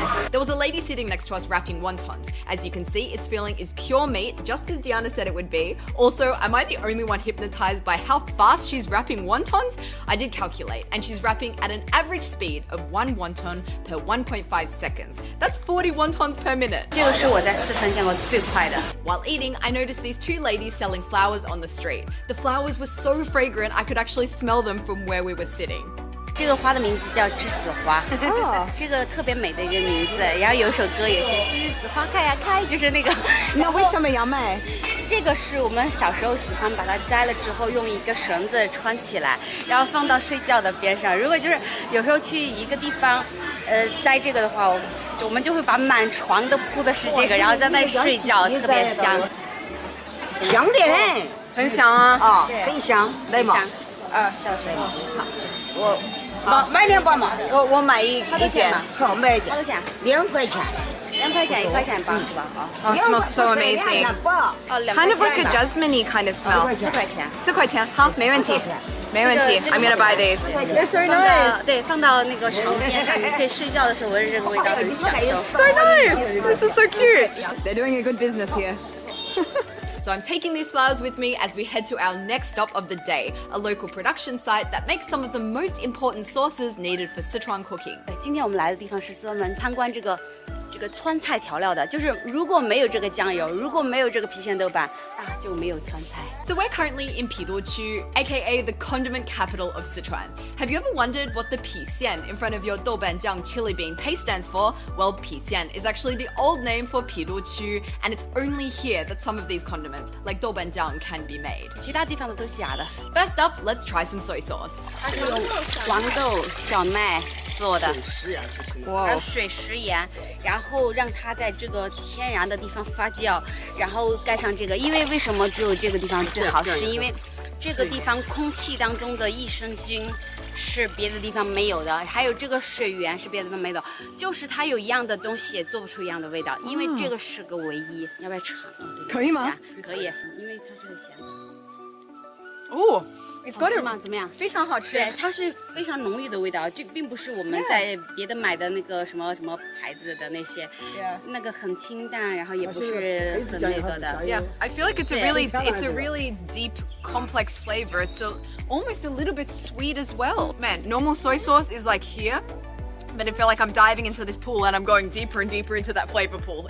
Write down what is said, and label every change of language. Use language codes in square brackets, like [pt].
[en] There was a lady sitting next to us wrapping wontons. As you can see, its filling is pure meat, just as Diana said it would be. Also, am I the only one hypnotized by how fast she's wrapping wontons? I did calculate, and she's wrapping at an average speed of 1 wonton per 1.5 seconds. That's 40 wontons per minute. [zh] 这个是我在四川见过最快的。 [en] While eating, I noticed these two ladies selling flowers on the street. The flowers were so fragrant, I could actually smell them from where we were sitting. [zh] 这个花的名字叫栀子花，这个特别美的一个名字。然后有一首歌也是栀子花开呀开，就是那个。那为什么要卖？这个是我们小时候喜欢把它摘了之后，用一个绳子穿起来，然后放到睡觉的边上。如果就是有时候去一个地方，摘这个的话，我们就会把满床都铺的是这个，然后在那里睡觉，特别香，香得很，很香啊！啊，很香，来嘛，小水。好，买2包嘛，我买一件。好，买一件，多少钱 2块钱。 2块钱，1块钱一包是吧？啊， [en] Oh, it smells so amazing. [zh] 2 [en] Kind of like a jasmine-y kind of smell. [zh] 4块钱。 4块钱，好，没问题，没问题。 [en] I'm gonna buy these. It's so nice. [zh] 对，放到那个床边上，你可以睡觉的时候闻着这个味道，很享受。 [en] So nice. This is so cute. They're doing a good business here. So I'm taking these flowers with me as we head to our next stop of the day, a local production site that makes some of the most important sauces needed for Sichuan cooking. [zh] 今天我们来的地方是专门参观这个川菜调料的，就是如果没有这个酱油，如果没有这个郫县豆瓣，就没有川菜。 [en] So we're currently in Piduchu, aka the condiment capital of Sichuan. Have you ever wondered what the Pixian in front of your doubanjiang chili bean paste stands for? Well, Pixian is actually the old name for Piduchu, and it's only here that some of these condiments, like doubanjiang, can be made. [zh] 其他地方的都是假的。 [en] First up, let's try some soy sauce. [zh] 它是用黄豆、小麦做的，还有水食盐，然后让它在这个天然的地方发酵，然后盖上这个。因为为什么只有这个地方最好？是因为这个地方空气当中的益生菌是别的地方没有的，还有这个水源是别的地方没有的，就是它有一样的东西也做不出一样的味道，因为这个是个唯一。要不要尝？可以吗？可以，因为它是咸的。哦。 [en] It's got it [zh] 吗？怎么样？非常好吃。对，它是非常浓郁的味道，这并不是我们在别的买的那个什么牌子的那些，那个很清淡，然后也不是很那个的。 [en] Yeah, I feel like it's a really deep, complex flavor. It's almost a little bit sweet as well. Man, normal soy sauce is like here. But I feel like I'm diving into this pool and I'm going deeper and deeper into that flavor pool.